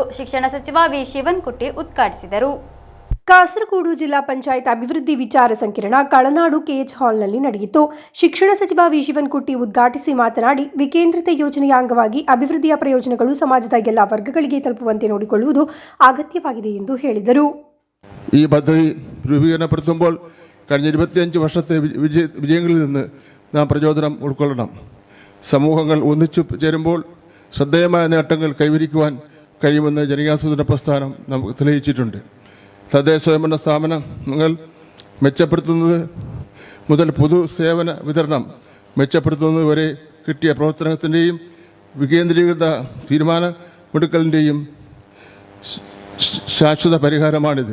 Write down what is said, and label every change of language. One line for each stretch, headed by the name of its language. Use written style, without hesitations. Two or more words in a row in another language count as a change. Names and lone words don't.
Kannada: ಶಿಕ್ಷಣ ಸಚಿವ ವಿ ಶಿವನ್ಕುಟ್ಟಿ ಉದ್ಘಾಟಿಸಿದರು. ಕಾಸರಗೋಡು ಜಿಲ್ಲಾ ಪಂಚಾಯತ್ ಅಭಿವೃದ್ಧಿ ವಿಚಾರ ಸಂಕಿರಣ ಕಳನಾಡು ಕೆಎಚ್ ಹಾಲ್ನಲ್ಲಿ ನಡೆಯಿತು. ಶಿಕ್ಷಣ ಸಚಿವ ವಿ ಶಿವನ್ಕುಟ್ಟಿ ಉದ್ಘಾಟಿಸಿ ಮಾತನಾಡಿ, ವಿಕೇಂದ್ರಿತ ಯೋಜನೆಯ ಅಂಗವಾಗಿ ಅಭಿವೃದ್ಧಿಯ ಪ್ರಯೋಜನಗಳು ಸಮಾಜದ ಎಲ್ಲ ವರ್ಗಗಳಿಗೆ ತಲುಪುವಂತೆ ನೋಡಿಕೊಳ್ಳುವುದು അഗത്യವಾಗಿದೆ ಎಂದು ಹೇಳಿದರು.
Malayalam: ഈ പദ്ധതി രൂപീകരണപ്പെടുത്തുമ്പോൾ കഴിഞ്ഞ 25 വർഷത്തെ വിജയങ്ങളിൽ നിന്ന് നാം പ്രചോദനം ഉൾക്കൊള്ളണം. സമൂഹങ്ങൾ ഒന്നിച്ചു ചേരുമ്പോൾ ശ്രദ്ധേയമായ നേട്ടങ്ങൾ കൈവരിക്കുവാൻ കഴിയുമെന്ന് ജനകീയാസൂത്രണ പ്രസ്ഥാനം നമുക്ക് തെളിയിച്ചിട്ടുണ്ട്. തദ്ദേശ സ്വയംഭരണ സ്ഥാപനങ്ങൾ മെച്ചപ്പെടുത്തുന്നത് മുതൽ പൊതു സേവന വിതരണം മെച്ചപ്പെടുത്തുന്നത് വരെ കിട്ടിയ പ്രവർത്തനത്തിൻ്റെയും വികേന്ദ്രീകൃത തീരുമാനമെടുക്കലിൻ്റെയും ശാശ്വത പരിഹാരമാണിത്.